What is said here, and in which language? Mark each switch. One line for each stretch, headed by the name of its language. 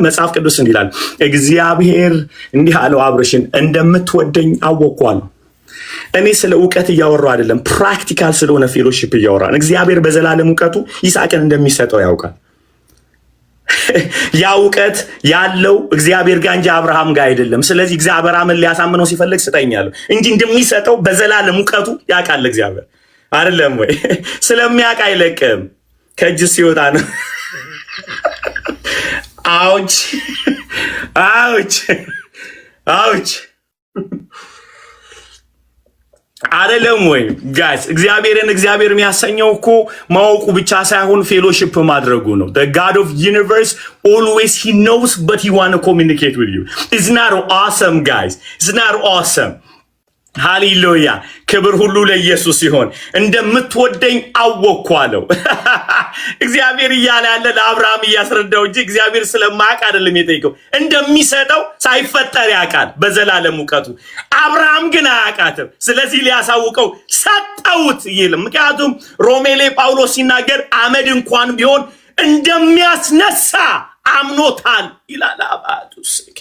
Amharic: መጽሐፍ ቅዱስ እንዲህ ይላል፣ እግዚአብሔር እንዲህ አለው አብርሽን፣ እንደምትወደኝ አወቅኳለሁ። እኔ ስለ እውቀት እያወራሁ አይደለም፣ ፕራክቲካል ስለሆነ ፌሎሺፕ እያወራን። እግዚአብሔር በዘላለም እውቀቱ ይስሐቅን እንደሚሰጠው ያውቃል። ያ እውቀት ያለው እግዚአብሔር ጋር እንጂ አብርሃም ጋር አይደለም። ስለዚህ እግዚአብሔር አብርሃምን ሊያሳምነው ሲፈልግ ስጠኛለሁ እንጂ እንደሚሰጠው በዘላለም እውቀቱ ያውቃል እግዚአብሔር። አይደለም ወይ? ስለሚያውቅ አይለቅም፣ ከእጅ ሲወጣ ነው።
English: ouch ouch ouch
Amharic: አይደለም ወይ ጋይስ? እግዚአብሔር የሚያሰኘው እኮ ማወቁ ብቻ ሳይሆን ፌሎሺፕ ማድረጉ ነው።
English: the god of universe always he knows but he want to communicate with you. It's not awesome guys, it's not awesome.
Amharic: ሃሌሉያ ክብር ሁሉ ለኢየሱስ ይሁን። እንደምትወደኝ አወቅኩ አለው። እግዚአብሔር እያለ ያለ ለአብርሃም እያስረዳው እንጂ እግዚአብሔር ስለማያውቅ አይደለም የጠየቀው። እንደሚሰጠው ሳይፈጠር ያውቃል በዘላለም እውቀቱ። አብርሃም ግን አያውቃትም። ስለዚህ ሊያሳውቀው ሰጠውት ይል። ምክንያቱም ሮሜ ላይ ጳውሎስ ሲናገር አመድ እንኳን ቢሆን እንደሚያስነሳ አምኖታል ይላል። አባቱስ